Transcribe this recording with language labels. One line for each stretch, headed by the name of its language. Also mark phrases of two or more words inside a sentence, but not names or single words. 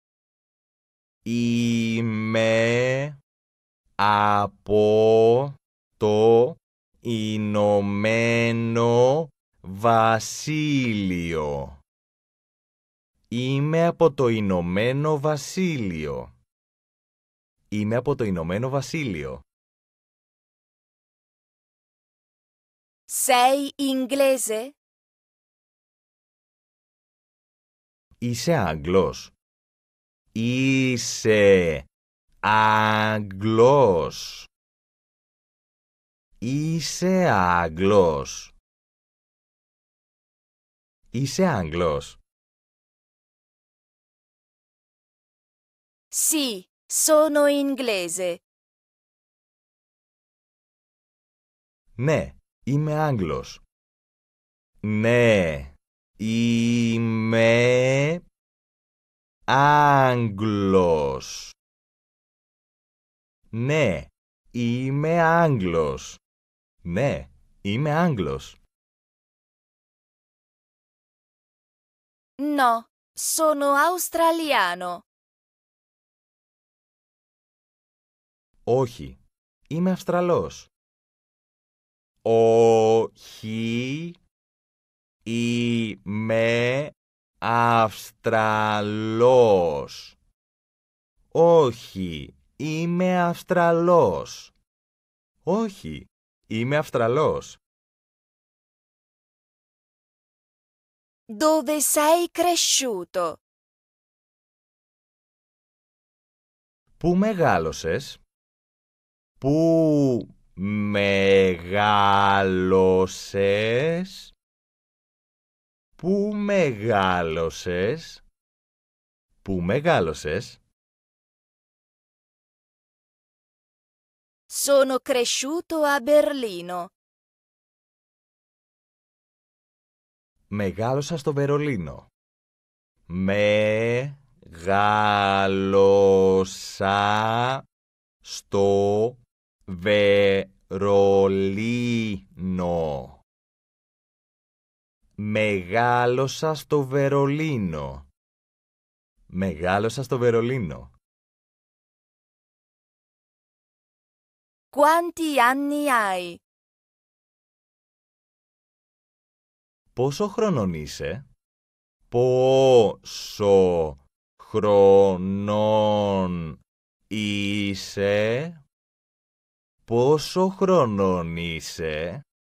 Greek: Είμαι από το Ηνωμένο Βασίλειο. Είμαι από το Ηνωμένο Βασίλειο. Είμαι από το Ηνωμένο Βασίλειο.
Italian: Sei inglese?
Greek: Είσαι Άγγλος. Είσαι Άγγλος. Είσαι Άγγλος. Είσαι Άγγλος.
Italian: Sì, sono inglese.
Greek: Ναι, είμαι Άγγλος. Ναι, είμαι Άγγλος. Ναι, είμαι Άγγλος. Ναι, είμαι Άγγλος.
Italian: No, sono australiano.
Greek: Όχι, είμαι Αυστραλός. Όχι, είμαι Αυστραλός. Όχι, είμαι Αυστραλός. Όχι, είμαι Αυστραλός.
Italian: Dove sei cresciuto?
Greek: Πού μεγάλωσες? Πού μεγάλωσες? Πού μεγάλωσες? Πού μεγάλωσες?
Italian: Sono cresciuto a Berlino.
Greek: Μεγάλωσα στο Βερολίνο. Μεγάλωσα στο Βερολίνο. Μεγάλωσα στο Βερολίνο. Μεγάλωσα στο Βερολίνο.
Italian: Quanti anni hai?
Greek: Πόσο χρονών είσαι? Πόσο χρονών είσαι? Πόσο χρονών είσαι?